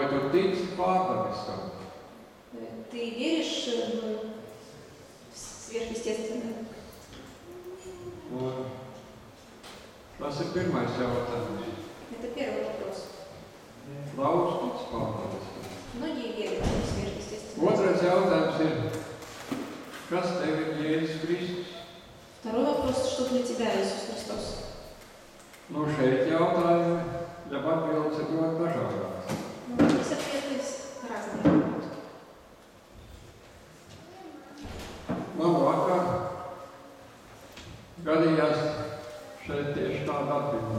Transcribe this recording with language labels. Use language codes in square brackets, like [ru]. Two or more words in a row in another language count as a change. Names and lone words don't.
[lv] tici pārdabiskam? [ru] Ты веришь в сверхъестественное? [lv] Un tas ir pirmais jautājums. [ru] Это первый вопрос. [lv] Daudz tic pārdabiskam. [ru] Многие верят в сверхъестественное. [lv] Otrais jautājums ir, kas tev ir Jēzus Kristus? [ru] Второй вопрос, что для тебя Иисус Христос? [lv] Nu, šeit jautājumi, ja atbildes ir ļoti dažādās. [ru] Здесь ответы разные. [lv] Man vakar gadījās šeit tieši tāda atbildība.